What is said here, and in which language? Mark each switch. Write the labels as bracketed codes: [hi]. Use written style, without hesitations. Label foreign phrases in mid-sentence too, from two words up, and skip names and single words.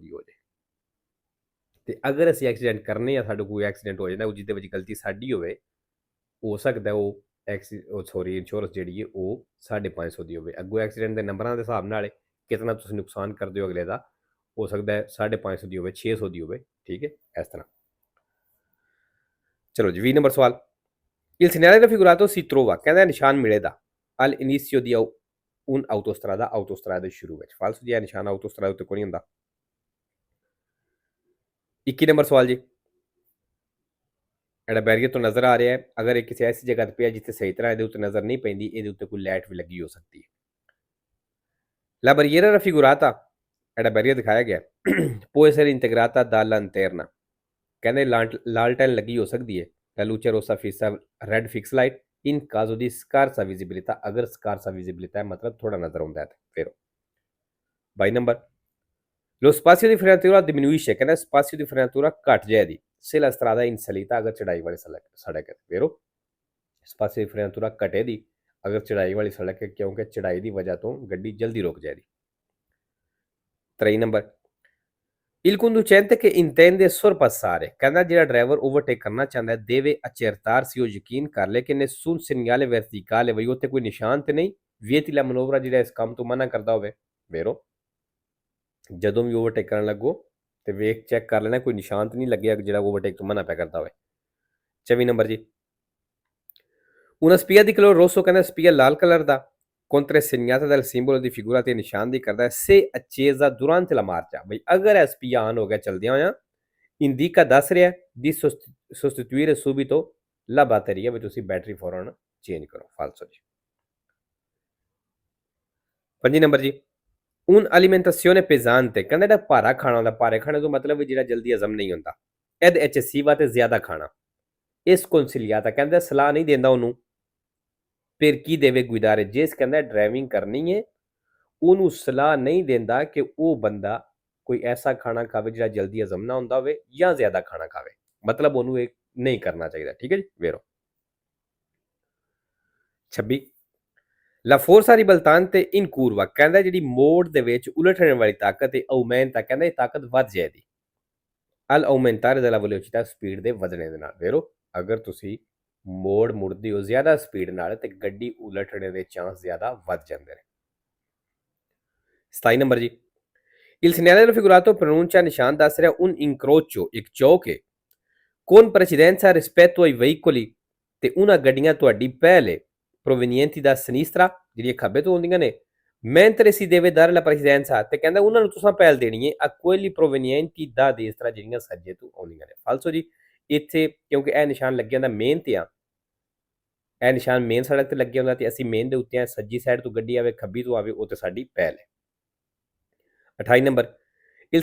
[pa] ਦੀ ਹੋ ਜਾਏ ਤੇ ਅਗਰ ਅਸੀਂ ਐਕਸੀਡੈਂਟ ਕਰਨੇ ਆ ਸਾਡੇ ਕੋਈ ਐਕਸੀਡੈਂਟ ਹੋ ਜਾਂਦਾ ਜਿਹਦੇ ਵਿੱਚ ਗਲਤੀ ਸਾਡੀ ਹੋਵੇ ਹੋ ਸਕਦਾ ਉਹ ਸੌਰੀ ਇੰਸ਼ੋਰੈਂਸ ਜਿਹੜੀ ਹੈ ਉਹ 550 ਦੀ ਹੋਵੇ ਅੱਗੋਂ ਐਕਸੀਡੈਂਟ ਦੇ ਨੰਬਰਾਂ ਦੇ ਹਿਸਾਬ ਨਾਲ ਕਿਤਨਾ ਤੁਸੀਂ ਨੁਕਸਾਨ ਕਰਦੇ ਹੋ ਅਗਲੇ ਦਾ ਹੋ ਸਕਦਾ ਹੈ 550 ਦੀ ਹੋਵੇ 600 ਦੀ ਹੋਵੇ ਠੀਕ ਹੈ ਇਸ ਤਰ੍ਹਾਂ ਚਲੋ ਜੀ 20 ਨੰਬਰ ਸਵਾਲ [it] Il segnale raffigurato si trova [pa] ਕਹਿੰਦਾ ਨਿਸ਼ਾਨ ਮਿਲੇਗਾ [it] al inizio di un autostrada [pa] ਸ਼ੁਰੂ ਵਿੱਚ ਫਾਲਸ ਜੀ ਨਿਸ਼ਾਨ ਆਟੋਸਟਰਾਦਾ ਉੱਤੇ ਕੋਈ ਨਹੀਂ ਹੁੰਦਾ 21 ਨੰਬਰ ਸਵਾਲ ਜੀ ਜਿਹੜਾ ਬੈਰੀਅਰ ਤੋਂ ਨਜ਼ਰ ਆ ਰਿਹਾ ਹੈ ਅਗਰ ਇਹ ਕਿਸੇ ਐਸੀ ਜਗ੍ਹਾ ਤੇ ਪਿਆ ਜਿੱਥੇ ਸਹੀ ਤਰ੍ਹਾਂ ਇਹਦੇ ਉੱਤੇ ਨਜ਼ਰ ਨਹੀਂ ਪੈਂਦੀ ਇਹਦੇ ਉੱਤੇ ਕੋਈ ਲਾਈਟ ਵੀ ਲੱਗੀ ਹੋ ਸਕਦੀ ਹੈ [it] La barriera raffigurata [pa] ਜਿਹੜਾ ਬੈਰੀਅਰ ਦਿਖਾਇਆ ਗਿਆ [it] può essere integrata dalla lanterna [pa] ਕਹਿੰਦੇ ਲਾਲਟੈਨ ਲੱਗੀ ਹੋ ਸਕਦੀ ਹੈ [it] la luce rossa fissa [en] red fix light [it] in caso di scarsa visibilità [pa] ਅਗਰ [it] scarsa visibilità [pa] ਹੈ ਮਤਲਬ ਥੋੜਾ ਨਜ਼ਰ ਆਉਂਦਾ ਹੈ ਫਿਰ 22 ਨੰਬਰ [it] lo spazio di frenatura diminuisce [pa] ਕਹਿੰਦਾ [it] spazio di frenatura [pa] ਘਟ ਜਾਏਗੀ [it] se la strada è in salita [pa] ਅਗਰ ਚੜਾਈ ਵਾਲੀ ਸੜਕ ਹੈ ਫਿਰ [it] spazio di frenatura [pa] ਘਟੇਗੀ ਅਗਰ ਚੜਾਈ ਵਾਲੀ ਸੜਕ ਹੈ ਕਿਉਂਕਿ ਚੜਾਈ ਦੀ ਵਜ੍ਹਾ ਤੋਂ ਗੱਡੀ ਜਲਦੀ ਰੁਕ ਜਾਏਗੀ 23 ਨੰਬਰ [it] Il conducente che intende sorpassare [pa] ਕਹਿੰਦਾ ਜਿਹੜਾ ਡਰਾਈਵਰ ਓਵਰਟੇਕ ਕਰਨਾ ਚਾਹੁੰਦਾ ਹੈ [it] deve accertarsi [pa] ਉਹ ਯਕੀਨ ਕਰ ਲੈ ਕਿ [it] nessun segnale verticale [pa] ਵਈ ਉੱਤੇ ਕੋਈ ਨਿਸ਼ਾਨ ਤੇ ਨਹੀਂ [it] vieti la manovra [pa] ਜਿਹੜਾ ਇਸ ਕੰਮ ਤੋਂ ਮਨਾ ਕਰਦਾ ਹੋਵੇ ਵੇਰੋ ਜਦੋਂ ਵੀ ਓਵਰਟੇਕ ਕਰਨ ਲੱਗੋ ਤੇ ਵੇਖ ਚੈੱਕ ਕਰ ਲੈਣਾ ਕੋਈ ਨਿਸ਼ਾਨ ਤੇ ਨਹੀਂ ਲੱਗਿਆ ਜਿਹੜਾ ਓਵਰਟੇਕ ਤੋਂ ਮਨਾ ਪਿਆ ਕਰਦਾ ਹੋਵੇ 24 ਨੰਬਰ ਜੀ [it] una spia di colore rosso [pa] ਕਹਿੰਦਾ spia ਲਾਲ ਕਲਰ ਦਾ [it] contrassegnata dal simbolo di figura [pa] ਤੇ ਨਿਸ਼ਾਨ ਦੀ ਕਰਦਾ [it] se accesa durante la marcia [pa] ਬਈ ਅਗਰ ਇਹ spia ਆਨ ਹੋ ਗਿਆ ਚਲਦਿਆਂ ਹੋਇਆਂ indica ਦੱਸ ਰਿਹਾ [it] di sostituire subito la batteria [pa] ਵੀ ਤੁਸੀਂ ਬੈਟਰੀ ਫੌਰਨ ਚੇਂਜ ਕਰੋ ਫਾਲਸੋ ਜੀ 5 ਨੰਬਰ ਜੀ [it] un alimentazione pesante [pa] ਕਹਿੰਦਾ ਜਿਹੜਾ ਭਾਰਾ ਖਾਣਾ ਹੁੰਦਾ ਭਾਰੇ ਖਾਣੇ ਤੋਂ ਮਤਲਬ ਜਿਹੜਾ ਜਲਦੀ ਹਜ਼ਮ ਨਹੀਂ ਹੁੰਦਾ [it] ed eccessiva [pa] ਤੇ ਜ਼ਿਆਦਾ ਖਾਣਾ ਇਸ consigliata ਕਹਿੰਦਾ ਸਲਾਹ ਨਹੀਂ ਦਿੰਦਾ ਉਹਨੂੰ ਫਿਰ ਕੀ ਦੇਵੇ ਗੁਜ਼ਾਰੇ ਜਿਸ ਕਹਿੰਦਾ ਡਰਾਈਵਿੰਗ ਕਰਨੀ ਹੈ ਉਹਨੂੰ ਸਲਾਹ ਨਹੀਂ ਦਿੰਦਾ ਕਿ ਉਹ ਬੰਦਾ ਕੋਈ ਐਸਾ ਖਾਣਾ ਖਾਵੇ ਜਿਹੜਾ ਜਲਦੀ ਹਜ਼ਮ ਨਾ ਹੁੰਦਾ ਹੋਵੇ ਜਾਂ ਜ਼ਿਆਦਾ ਖਾਣਾ ਖਾਵੇ ਮਤਲਬ ਉਹਨੂੰ ਇਹ ਨਹੀਂ ਕਰਨਾ ਚਾਹੀਦਾ ਠੀਕ ਹੈ ਜੀ ਵੇਰੋ 26 [it] La forza ribaltante in curva [pa] ਕਹਿੰਦਾ ਜਿਹੜੀ ਮੋੜ ਦੇ ਵਿੱਚ ਉਲਟਣ ਵਾਲੀ ਤਾਕਤ ਹੈ aumenta ਕਹਿੰਦਾ ਇਹ ਤਾਕਤ ਵੱਧ ਜਾਏਗੀ [it] al aumentare della velocità [pa] ਸਪੀਡ ਦੇ ਵਧਣੇ ਦੇ ਨਾਲ ਵੇਰੋ ਅਗਰ ਤੁਸੀਂ ਮੋੜ ਮੁੜਦੀ ਹੋ ਜ਼ਿਆਦਾ ਸਪੀਡ ਨਾਲ ਤੇ ਗੱਡੀ ਉਲਟਣੇ ਦੇ ਚਾਂਸ ਜ਼ਿਆਦਾ ਵੱਧ ਜਾਂਦੇ ਨੇ 27 ਨੰਬਰ ਜੀ [it] Il segnale raffigurato pronuncia [pa] ਨਿਸ਼ਾਨ ਦੱਸ ਰਿਹਾ [it] un incrocio [pa] ਇੱਕ ਚੌਕ ਹੈ [it] con precedenza rispetto ai veicoli [pa] ਤੇ ਉਹਨਾਂ ਗੱਡੀਆਂ ਤੁਹਾਡੀ ਪਹਿਲੇ [it] provenienti da sinistra [pa] ਜਿਹੜੀਆਂ ਖੱਬੇ ਤੋਂ ਆਉਂਦੀਆਂ ਨੇ [it] mentre si deve dare la precedenza [pa] ਤੇ ਕਹਿੰਦਾ ਉਹਨਾਂ ਨੂੰ ਤੁਸੀਂ ਪਹਿਲ ਦੇਣੀ ਹੈ [it] a quelli provenienti da destra [pa] ਜਿਹੜੀਆਂ ਸੱਜੇ ਤੋਂ ਆਉਂਦੀਆਂ ਨੇ ਫਾਲਸੋ ਜੀ ਇੱਥੇ ਕਿਉਂਕਿ ਇਹ ਨਿਸ਼ਾਨ ਲੱਗਿਆ ਹੁੰਦਾ ਮੇਨ ਤੇ ਆ ਇਹ ਨਿਸ਼ਾਨ ਮੇਨ ਸੜਕ ਤੇ ਲੱਗਿਆ ਹੁੰਦਾ ਤੇ ਅਸੀਂ ਮੇਨ ਦੇ ਉੱਤੇ ਆ ਸੱਜੀ ਸਾਈਡ ਤੋਂ ਗੱਡੀ ਆਵੇ ਖੱਬੀ ਤੋਂ ਆਵੇ ਉਹ ਤੇ ਸਾਡੀ ਪਹਿਲ ਹੈ 28 ਨੰਬਰ Il